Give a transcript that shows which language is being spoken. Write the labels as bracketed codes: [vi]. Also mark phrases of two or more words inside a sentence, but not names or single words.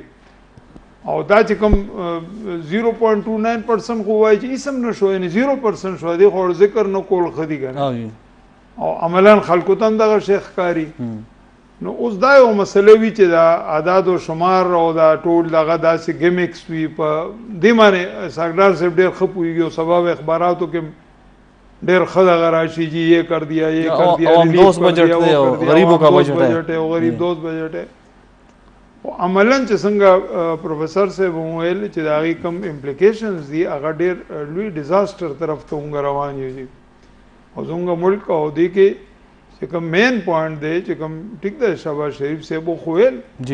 [ps] او دا چې کوم 0.29% خو وایي چې هېڅ هم نه شو, یعنی 0% شو, دی خو ذکر نه کول ښه دي که نه, او عملاً خلکو ته هم دغه شی ښکاري. نو اوس دا یو مسله وي چې دا اعداد و شمار او دا ټول دغه داسې ګیمکس وي, په دې باندې اسحاق ډار صاحب ډېر ښه پوهېږي, او سبا اخباراتو کې ډېر ښه دغه راشي جی [ur] یہ کر دیا یہ کر دیا عوام دوست بجٹ [ps] دی او [ur] غریبوں کا بجٹ ہے او غریب دوست بجٹ ہے. [ps] عملاً چې څنګه پروفیسر صاحب وویل چې د هغې کوم امپلیکیشنز دي هغه ډېر لوی ډیزاسټر طرف ته موږ روان یو. او زموږ ملک او دې کې چې کوم مین پوینټ دی چې کوم ټیک دی شهباز شریف صاحب خو ویل جی